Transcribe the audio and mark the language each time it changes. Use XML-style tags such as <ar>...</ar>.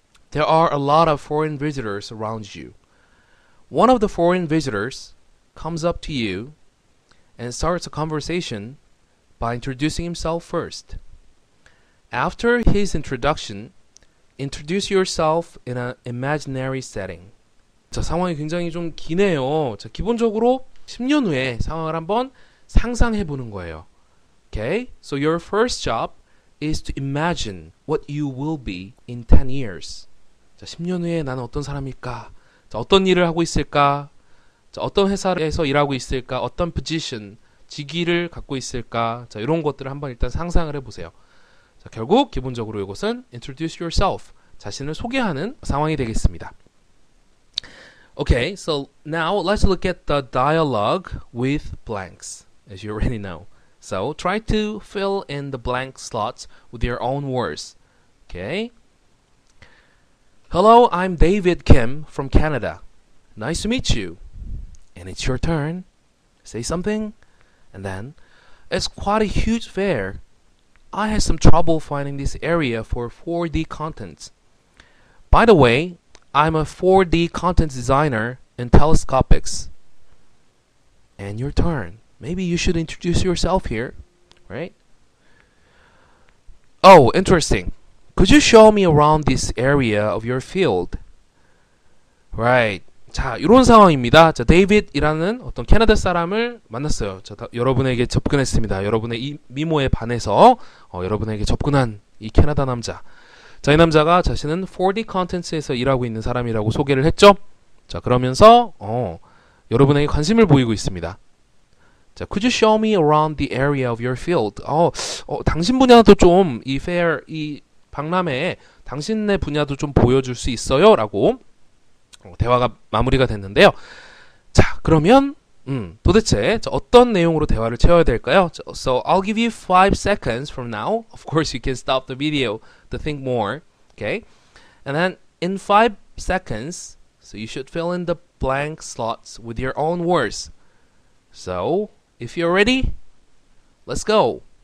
<en>There are a lot of foreign visitors around you. One of the foreign visitors comes up to you and starts a conversation by introducing himself first. After his introduction, introduce yourself in an imaginary setting.</en> <ko>자, 상황이 굉장히 좀 기네요. 자, 기본적으로 10년 후에 상황을 한번 상상해 보는 거예요.</ko> <en>Okay? So your first job is to imagine what you will be in 10 years.</en> <ko>자, 10년 후에 나는 어떤 사람일까? 자, 어떤 일을 하고 있을까? 자, 어떤 회사에서 일하고 있을까? 어떤 position, 직위를 갖고 있을까? 자, 이런 것들을 한번 일단 상상을 해보세요. 자, 결국 기본적으로 이것은</ko> <en>introduce yourself,</en> <ko>자신을 소개하는 상황이 되겠습니다.</ko> <en>Okay, so now let's look at the dialogue with blanks, as you already know. So try to fill in the blank slots with your own words. Okay? Hello, I'm David Kim from Canada. Nice to meet you. And it's your turn. Say something. And then, it's quite a huge fair. I had some trouble finding this area for 4D content. By the way, I'm a 4D content designer in telescopics. And your turn. Maybe you should introduce yourself here, right? Oh, interesting. Could you show me around this area of your field?</en> <ko>Right. 자, 이런 상황입니다. 자, 데이빗이라는 어떤 캐나다 사람을 만났어요. 자, 여러분에게 접근했습니다. 여러분의 이 미모에 반해서 여러분에게 접근한 이 캐나다 남자. 자, 이 남자가 자신은 4D 컨텐츠에서 일하고 있는 사람이라고 소개를 했죠. 자, 그러면서 여러분에게 관심을 보이고 있습니다.</ko> <en>자, could you show me around the area of your field?</en> <ko>당신 분야도 좀 이 fair, 이 박람회에 당신의 분야도 좀 보여줄 수 있어요? 라고 대화가 마무리가 됐는데요. 자, 그러면 도대체 어떤 내용으로 대화를 채워야 될까요?</ko> <en>So I'll give you 5 seconds from now. Of course, you can stop the video to think more. Okay? And then in 5 seconds, so you should fill in the blank slots with your own words. So, if you're ready, let's go.</en>